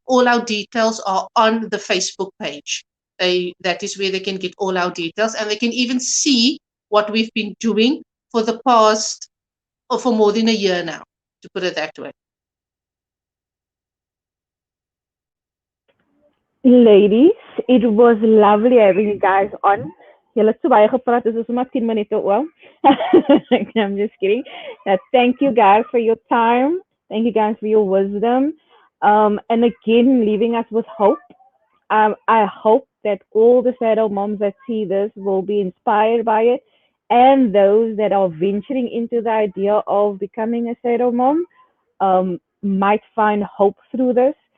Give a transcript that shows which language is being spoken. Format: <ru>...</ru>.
<en>All our details are on the Facebook page. That is where they can get all our details, and they can even see what we've been doing for the past, or for more than a year now, to put it that way. Ladies, it was lovely having you guys on.</en> <af>Julle het so baie gepraat, dis is maar 10 minute oor.</af> <en>I'm just kidding. Thank you guys for your time. Thank you guys for your wisdom. And again, leaving us with hope. I hope that all the shadow moms that see this will be inspired by it, and those that are venturing into the idea of becoming a shadow mom might find hope through this.</en>